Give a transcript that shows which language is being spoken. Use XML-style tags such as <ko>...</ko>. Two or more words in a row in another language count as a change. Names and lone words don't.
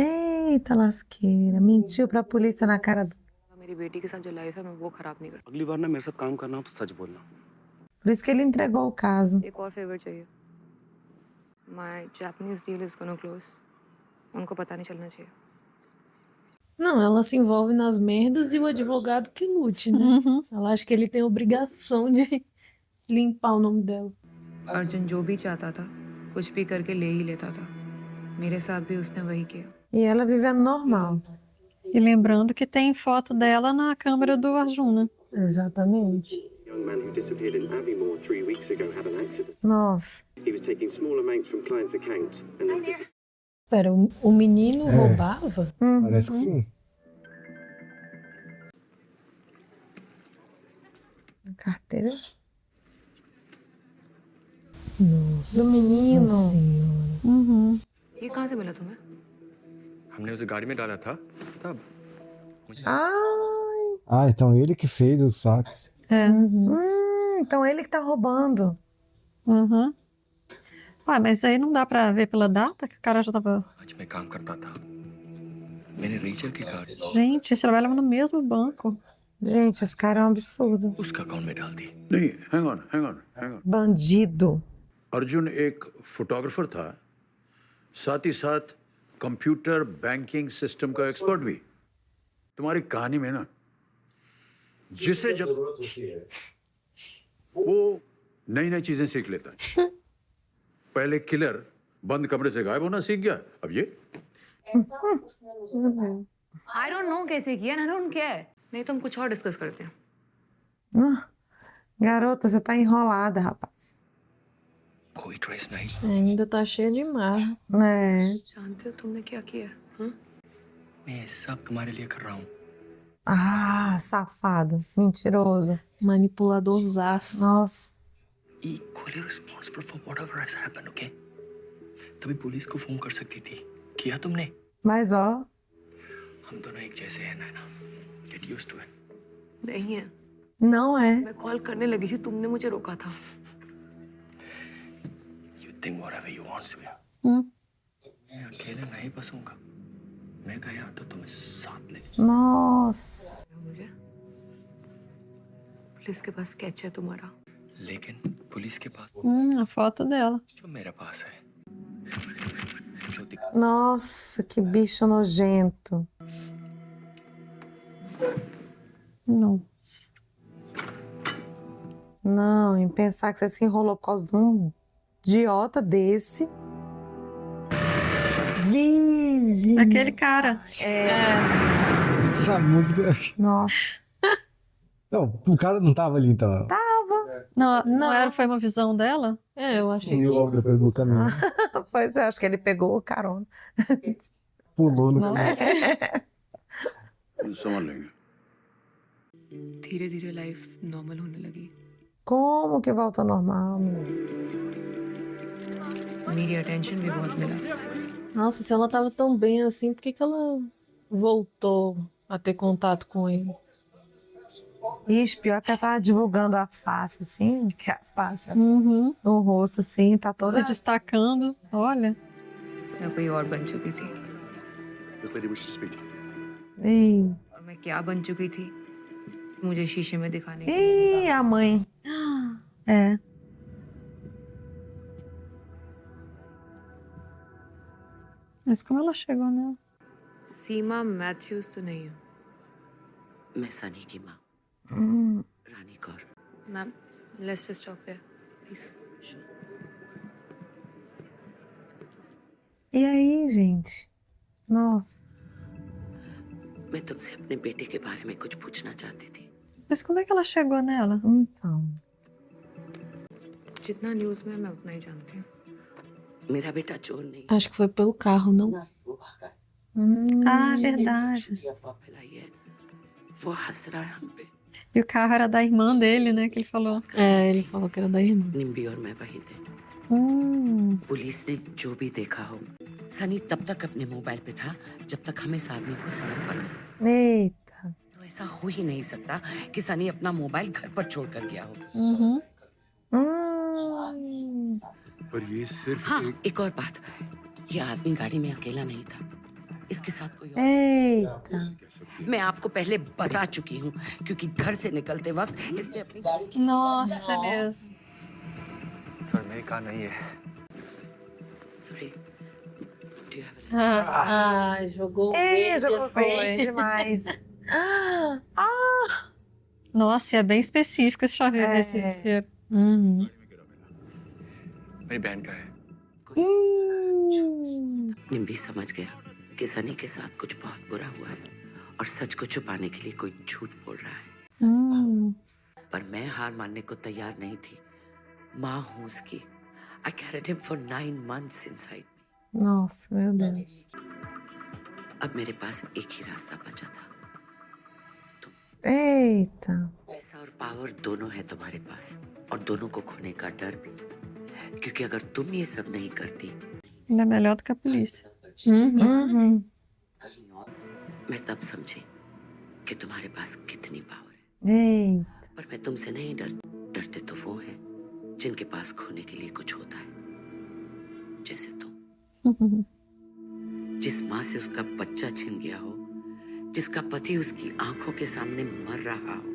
<pt>Eita, lasqueira. Mentiu pra polícia na cara do...</pt> <hi>मेरी बेटी के साथ जो लाइफ है मैं वो खराब नहीं करती। अगली बार ना मेरे साथ काम करना हो तो सच बोलना।</hi> <pt>Por isso que ele entregou o caso.</pt> <hi>एक और फेवर चाहिए।</hi> <en>My Japanese deal is gonna close.</en> <hi>उनको पता नहीं चलना चाहिए।</hi> <pt>Não, ela se envolve nas merdas e o advogado que lute, né? Ela acha que ele tem a obrigação de limpar o nome dela.</pt> <hi>अर्जुन जो भी चाहता था कुछ भी करके ले ही लेता था। मेरे साथ भी उसने वही किया।</hi> <pt>E ela vivendo normal. E lembrando que tem foto dela na câmera do Arjuna. Exatamente.</pt> <en>A young man who disappeared in Aviemore 3 weeks ago had an accident.</en> <pt>Nossa. He was taking small amounts from clients' accounts and then disappeared. Pera, o menino roubava? Parece que sim. Carteira. Do menino. Uhum.</pt> <hi>ये कहाँ से मिला तुम्हें? हमने उसे गाड़ी में डाला था तब।</hi> <pt>Ai. Ah, então ele que fez os saques. É. Então ele que tá roubando. Uhum. Ué, mas aí não dá pra ver pela data que o cara já tava...</pt> <hi>आज मैं काम करता था। मैंने रेचल के कार्ड</hi> <pt>Gente, eles trabalhavam no mesmo banco. Gente, esse cara é um absurdo.</pt> <hi>उसका अकाउंट में डाल दी। नहीं,</hi> <en>hang on।</en> <pt>Bandido.</pt> <hi>अर्जुन एक फोटोग्राफर था, साथ ही साथ</hi> <en>computer banking system</en> <hi>का एक्सपर्ट भी। तुम्हारी कहानी में ना जिसे जब वो नई नई चीजें सीख लेता है। पहले किलर बंद कमरे से गायब होना सीख गया, अब ये</hi> <en>I don't know</en> <hi>कैसे किया,</hi> <en>I don't care.</en> <hi>नहीं तो हम कुछ और डिस्कस करते हैं।</hi> <pt>Garota, você tá enrolada, rapaz.</pt> <hi>कोई ट्रेस नहीं।</hi> <pt>Ainda tá cheia de marra. É.</pt> <hi>जानते हो तुमने क्या किया? हाँ? मैं सब तुम्हारे लिए कर रहा हूँ।</hi> <pt>Ah, safado. Mentiroso. Manipuladorzaço. Nossa.</pt> <en>Equally responsible for whatever has happened, okay?</en> <hi>तभी पुलिस को फोन कर सकती थी। किया तुमने?</hi> <pt>Mas ó.</pt> <hi>हम दोनों एक जैसे हैं नैना।</hi> <en>Get used to it.</en> <hi>नहीं है।</hi> <pt>Não é.</pt> <hi>मैं कॉल करने लगी थी, तुमने मुझे रोका था।</hi> <en>You think whatever you want, Surya.</en> <hi>मैं अकेले नहीं बसूंगा। मैं गया तो तुम्हें साथ ले।</hi> <pt>Nossa.</pt> <hi>मुझे पुलिस के पास स्केच है तुम्हारा। लेकिन पुलिस के पास</hi> <pt>A foto dela.</pt> <hi>जो मेरे पास है।</hi> <pt>Nossa, que bicho nojento. Nossa. Não, em pensar que você se enrolou por causa de um idiota desse. Virgem. Aquele cara. Essa música. Nossa. Não, o cara não tava ali então. Não era, foi uma visão dela? É, eu achei Sumiu logo depois do caminho. Pois é, acho que ele pegou o carona. Pulou no Nossa.</pt> <hi>समझ लेंगे। धीरे धीरे</hi> <en>life normal</en> <hi>होने लगी।</hi> <pt>Como que volta ao normal?</pt> <hi>मेरी अटेंशन भी बहुत मिला।</hi> <pt>Nossa, se ela tava tão bem assim, por que que ela voltou a ter contato com ele? Ixi, pior que ela tava divulgando a face, assim, que a face, o rosto, assim, tá toda... Se destacando, olha.</pt> <hi>मैं कोई और बन चुकी थी।</hi> <en>This lady wishes to speak to you.</en> <pt>Ih,</pt> <hi>और मैं क्या बन चुकी थी मुझे शीशे में दिखाने की।</hi> <pt>ih, a mãe. É. Mas como ela chegou nela?</pt> <hi>सीमा मैथ्यूज तो नहीं हूँ। मैं सनी की माँ रानी कौर।</hi> <en>ma'am let's just talk there please.</en> <pt>E aí, gente? Nossa.</pt> <hi>मैं तुमसे अपने बेटे के बारे में कुछ पूछना चाहती थी।</hi> <pt>Mas como é que ela chegou nela? Então.</pt> <hi>जितना न्यूज़ में मैं उतना ही जानती हूँ। मेरा बेटा चोर नहीं।</hi> <pt>Acho que foi pelo carro, não? Ah, verdade.</pt> <hi>वो हंस रहा है हम पे।</hi> <pt>E o carro era da irmã dele, né? Que ele falou. É, ele falou que era da irmã.</pt> <hi>निम्बी और मैं वहीं थे। पुलिस ने जो भी देखा हो, सनी तब तक अपने मोबाइल पे था जब तक हम इस आदमी को सड़क पर मिले।</hi> <pt>Eita.</pt> <hi>तो ऐसा हो ही नहीं सकता कि सनी अपना मोबाइल घर पर छोड़ कर गया हो। पर ये सिर्फ हाँ, एक और बात, ये आदमी गाड़ी में अकेला नहीं था, इसके साथ कोई और।</hi> <pt>Eita.</pt> <hi>मैं आपको पहले बता चुकी हूँ क्योंकि घर से निकलते वक्त इसने अपनी गाड़ी की</hi> <pt>Nossa, mesmo.</pt> <hi>सर मेरी कार नहीं है। Sorry.</hi> <pt>Ah, jogou verde jogou assim. verde demais. Nossa, e é bem específico esse chaveiro desse isqueiro.</pt> <hi>मेरी बहन का है। निम्बी समझ गया कि सनी के साथ कुछ बहुत बुरा हुआ है और सच को छुपाने के लिए कोई झूठ बोल रहा है। पर मैं हार मानने को तैयार नहीं थी। माँ हूँ उसकी।</hi> <en>I carried him for 9 months inside me.</en> <pt>Nossa, meu Deus.</pt> <hi>अब मेरे पास एक ही रास्ता बचा था।</hi> <pt>Eita.</pt> <hi>पैसा और पावर दोनों है तुम्हारे पास और दोनों को खोने का डर भी, क्योंकि अगर तुम ये सब नहीं करती</hi> <pt>Ainda melhor do que a polícia.</pt> <hi>मैं तब समझी कि तुम्हारे पास कितनी पावर है।</hi> <pt>Eita.</pt> <hi>पर मैं तुमसे नहीं डरते तो वो हैं जिनके पास खोने के लिए कुछ होता है, जैसे तुम। जिस माँ से उसका बच्चा छिन गया हो, जिसका पति उसकी आंखों के सामने मर रहा हो।</hi>